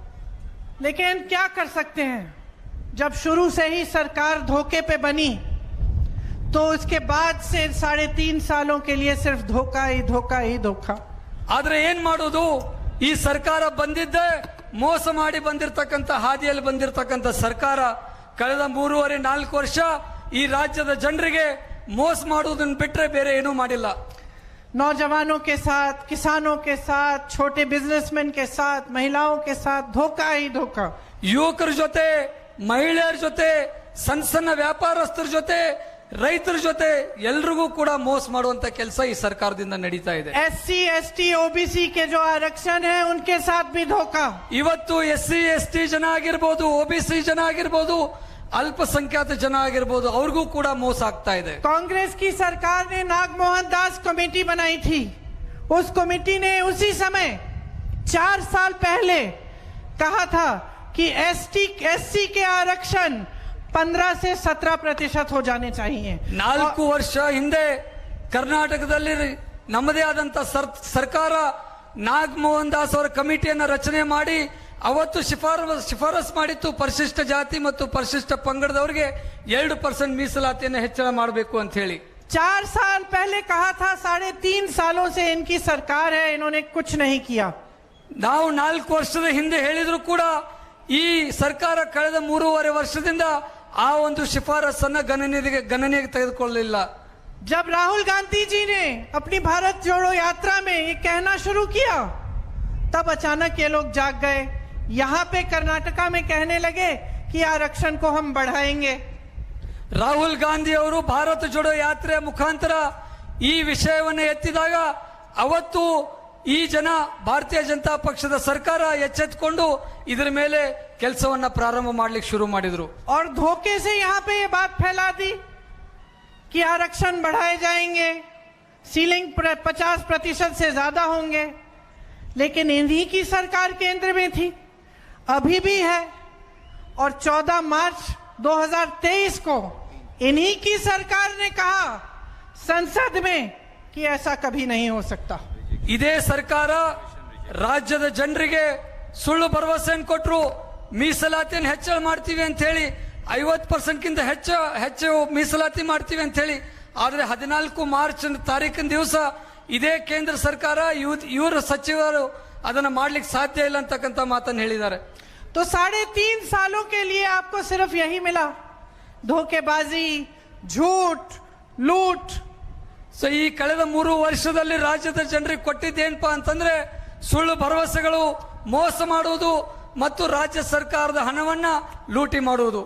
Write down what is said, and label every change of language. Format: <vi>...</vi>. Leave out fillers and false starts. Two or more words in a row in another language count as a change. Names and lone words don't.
<hi>लेकिन क्या कर सकते हैं, जब शुरू से ही सरकार धोखे पे बनी तो उसके बाद से 3.5 सालों के लिए सिर्फ धोखा ही धोखा ही धोखा.</hi> <kn>ಆದ್ರೆ ಏನ್ ಮಾಡೋದು, ಈ ಸರ್ಕಾರ ಬಂದಿದ್ದೆ ಮೋಸ ಮಾಡಿ ಬಂದಿರತಕ್ಕಂತ ಹಾದಿಯಲ್ಲಿ ಬಂದಿರತಕ್ಕಂತ ಸರ್ಕಾರ. ಕಳೆದ 3.5-4 ವರ್ಷ ಈ ರಾಜ್ಯದ ಜನರಿಗೆ ಮೋಸ ಮಾಡುವುದನ್ನು ಬಿಟ್ಟರೆ ಬೇರೆ ಏನೂ ಮಾಡಿಲ್ಲ.</kn> <hi>नौजवानों के साथ, किसानों के साथ, छोटे बिजनेसमैन के साथ, महिलाओं के साथ धोखा ही धोखा.</hi> <kn>ಯುವಕರ ಜೊತೆ, ಮಹಿಳೆಯರ ಜೊತೆ, ಸಣ್ಣ ಸಣ್ಣ ವ್ಯಾಪಾರಸ್ಥರ ಜೊತೆ, ರೈತರ ಜೊತೆ ಎಲ್ರಿಗೂ ಕೂಡ ಮೋಸ ಮಾಡುವಂತ ಕೆಲಸ ಈ ಸರ್ಕಾರದಿಂದ ನಡೀತಾ ಇದೆ.</kn> <hi>SC, ST, OBC के जो आरक्षण है उनके साथ भी धोखा.</hi> <kn>ಇವತ್ತು SC, ST ಜನ ಆಗಿರ್ಬೋದು, OBC ಜನ ಆಗಿರ್ಬೋದು, ಅಲ್ಪಸಂಖ್ಯಾತ ಜನ ಆಗಿರ್ಬೋದು, ಅವ್ರಿಗೂ ಕೂಡ ಮೋಸ ಆಗ್ತಾ ಇದೆ.</kn> <hi>कांग्रेस की सरकार ने नागमोहन दास कमेटी बनाई थी. उस कमेटी ने उसी समय 4 साल पहले कहा था कि SC के आरक्षण 15 से 17% हो जाने चाहिए.</hi> <kn>4 ವರ್ಷ ಹಿಂದೆ ಕರ್ನಾಟಕದಲ್ಲಿ ನಮ್ಮದೇ ಆದಂತ ಸರ್ಕಾರ ನಾಗಮೋಹನ್ ದಾಸ್ ಅವರ ಕಮಿಟಿಯನ್ನ ರಚನೆ ಮಾಡಿ ಅವತ್ತು ಶಿಫಾರಸ್ ಮಾಡಿತ್ತು, ಪರಿಶಿಷ್ಟ ಜಾತಿ ಮತ್ತು ಪರಿಶಿಷ್ಟ ಪಂಗಡದವರಿಗೆ 2% ಮೀಸಲಾತಿಯನ್ನು ಹೆಚ್ಚಳ ಮಾಡಬೇಕು ಅಂತ ಹೇಳಿ.</kn> <hi>4 साल पहले कहा था. 3.5 सालों से इनकी सरकार है, इन्होंने कुछ नहीं किया.</hi> <kn>ನಾವು 4 ವರ್ಷದ ಹಿಂದೆ ಹೇಳಿದ್ರು ಕೂಡ ಈ ಸರ್ಕಾರ ಕಳೆದ 3.5 ವರ್ಷದಿಂದ ಆ ಒಂದು ಶಿಫಾರಸನ್ನ ಗಣನೆಗೆ ತೆಗೆದುಕೊಳ್ಳಲಿಲ್ಲ.</kn> <hi>जब राहुल गांधी जी ने अपनी भारत जोड़ो यात्रा में ये कहना शुरू किया तब अचानक ये लोग जाग गए. यहाँ पे कर्नाटका में कहने लगे कि आरक्षण को हम बढ़ाएंगे.</hi> <kn>ರಾಹುಲ್ ಗಾಂಧಿ ಅವರು ಭಾರತ ಜೋಡೋ ಯಾತ್ರೆಯ ಮುಖಾಂತರ ಈ ವಿಷಯವನ್ನು ಎತ್ತಿದಾಗ ಅವತ್ತು ಈ ಜನ ಭಾರತೀಯ ಜನತಾ ಪಕ್ಷದ ಸರ್ಕಾರ ಎಚ್ಚೆತ್ತುಕೊಂಡು ಇದರ ಮೇಲೆ ಕೆಲಸವನ್ನ ಪ್ರಾರಂಭ ಮಾಡಲಿಕ್ಕೆ ಶುರು ಮಾಡಿದ್ರು.</kn> <hi>और धोखे से यहाँ पे ये बात फैला दी कि आरक्षण बढ़ाए जाएंगे, सीलिंग 50% से ज्यादा होंगे, लेकिन इन्हीं की सरकार केंद्र में थी, अभी भी है, और 14 मार्च 2023 को इन्हीं की सरकार ने कहा संसद में कि ऐसा कभी नहीं हो सकता।</hi> <kn>ಇದೇ ಸರ್ಕಾರ ರಾಜ್ಯದ ಜನರಿಗೆ ಸುಳ್ಳು ಭರವಸೆಯನ್ನು ಕೊಟ್ಟರು, ಮೀಸಲಾತಿಯನ್ನು ಹೆಚ್ಚಳ ಮಾಡ್ತೀವಿ ಅಂತ ಹೇಳಿ 50%ಗಿಂತ ಹೆಚ್ಚು ಮೀಸಲಾತಿ ಮಾಡ್ತೀವಿ ಅಂತ ಹೇಳಿ. ಆದ್ರೆ 14 ಮಾರ್ಚ್ ತಾರೀಕಿನ ದಿವಸ ಇದೇ ಕೇಂದ್ರ ಸರ್ಕಾರ ಇವರ ಸಚಿವರು ಅದನ್ನ ಮಾಡ್ಲಿಕ್ಕೆ ಸಾಧ್ಯ ಇಲ್ಲ ಅಂತಕ್ಕಂಥ ಮಾತನ್ನು ಹೇಳಿದ್ದಾರೆ.</kn> <hi>तो 3.5 सालों के लिए आपको सिर्फ यही मिला, धोखेबाजी, झूठ, लूट.</hi> <kn>ಸೊ ಈ ಕಳೆದ 3 ವರ್ಷದಲ್ಲಿ ರಾಜ್ಯದ ಜನರಿಗೆ ಕೊಟ್ಟಿದ್ದೇನಪ್ಪಾ ಅಂತಂದ್ರೆ ಸುಳ್ಳು ಭರವಸೆಗಳು, ಮೋಸ ಮಾಡುವುದು ಮತ್ತು ರಾಜ್ಯ ಸರ್ಕಾರದ ಹಣವನ್ನ ಲೂಟಿ ಮಾಡುವುದು.</kn>